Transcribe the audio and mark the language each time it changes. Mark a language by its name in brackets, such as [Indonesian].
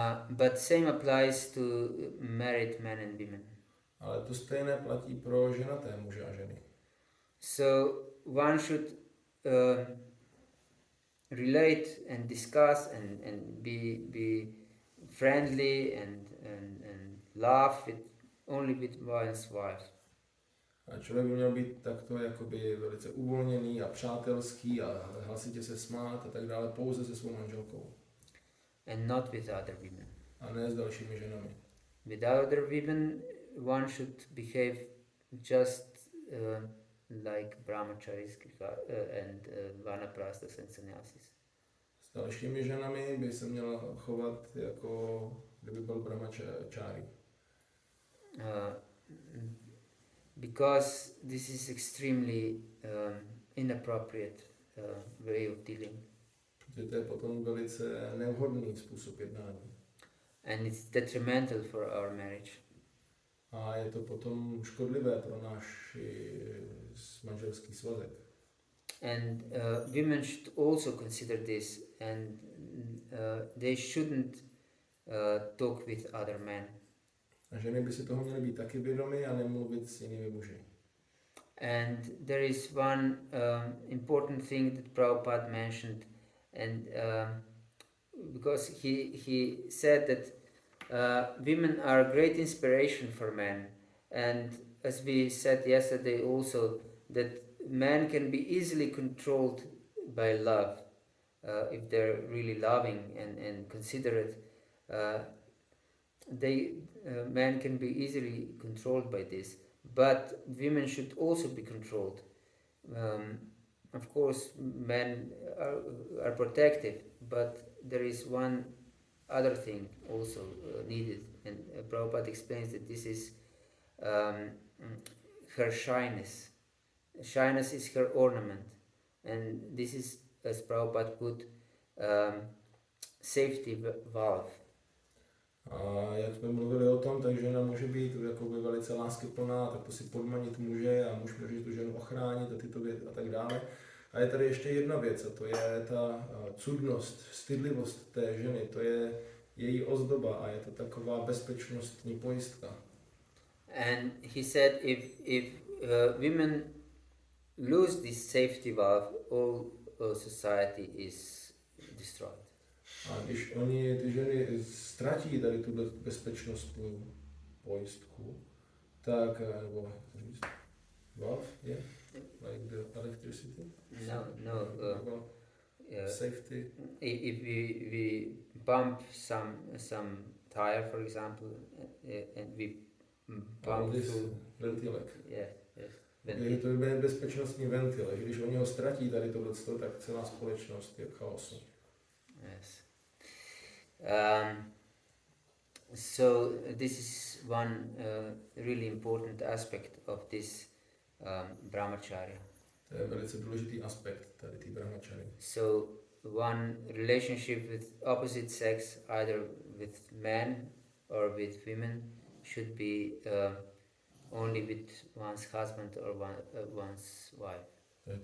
[English] But same applies to married men and women. [Czech] Ale to stejné platí pro ženaté muže a ženy. [English] So one should relate and discuss and be friendly and laugh only with one's wife. [Czech] A člověk by měl být takto jakoby velice uvolněný a přátelský a hlasitě se smát a tak dále pouze se svou manželkou. [English] And not with other women. [Czech] A ne s dalšími ženami. [English] With other women one should behave just like brahmacharis and vanaprasthas and sannyasis. [Czech] S dalšími ženami by se měl chovat jako kdyby byl brahmachari. [English] Because this is extremely inappropriate way of dealing. [Czech] Protože to je potom velice nevhodný způsob jednání. [English] And it's detrimental for our marriage. [Czech] A je to potom škodlivé pro náš manželský svazek. [English] And women should also consider this, and they shouldn't talk with other men. [Czech] A ženy by si toho měly být taky vědomy a nemluvit s jinými muži. [English] And there is one important thing that Prabhupada mentioned, and because he said that women are a great inspiration for men, and as we said yesterday also, that men can be easily controlled by love if they're really loving and considerate. Men can be easily controlled by this, but women should also be controlled. Of course, men are protective, but there is one other thing also needed, and Prabhupada explains that this is her shyness. Shyness is her ornament, and this is, as Prabhupada put, safety valve. [Czech] A jak jsme mluvili o tom, tak žena může být jakoby velice láskyplná, tak to si podmanit může a muž může tu ženu ochránit a tyto věci a tak dále. A je tady ještě jedna věc a to je ta cudnost, stydlivost té ženy, to je její ozdoba a je to taková bezpečnostní pojistka. [English] And he said if women lose this safety valve, all society is destroyed. [Czech] A když oni, ty ženy, ztratí tady tu bezpečnostní pojistku, tak, nebo [English] valve, yeah? Like the electricity? No. Safety. If we bump some tire, for example, and we bump through [Czech] ventilek. [English] Yes. [Czech] Je to bezpečnostní ventil, že když oni ho ztratí tady tohleto, tak celá společnost je v chaosu. [English] Yes. So this is one really important aspect of this brahmacharya. [Czech] To je velice důležitý aspekt tady té brahmachary. [English] So one relationship with opposite sex, either with men or with women, should be only with one's husband or one's wife.